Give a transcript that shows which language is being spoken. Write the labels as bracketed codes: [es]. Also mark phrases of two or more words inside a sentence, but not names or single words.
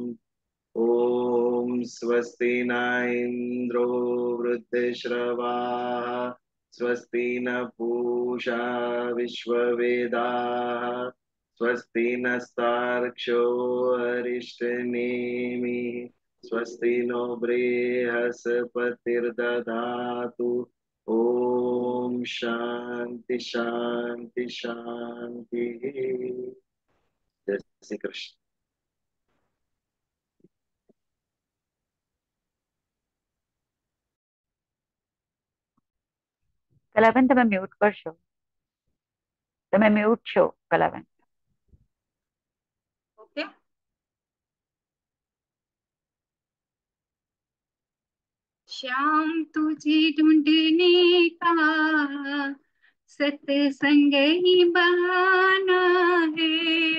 [sa] ओम स्वस्ति न इंद्रो वृद्धश्रवाः स्वस्ति न पूषा विश्ववेदाः स्वस्ति नस्तार्क्ष्यो अरिष्टनेमिः स्वस्ति नो बृहस्पतिर्दधातु। ओम शांति शांति शांति। [hi] जय श्री कृष्ण। [gu] કલાબેન તમે મ્યુટ કરશો, તમે મ્યુટ છો કલાબેન. ओके। [hi] श्याम तुझे ढूंढने का सत्संग ही बहाना है।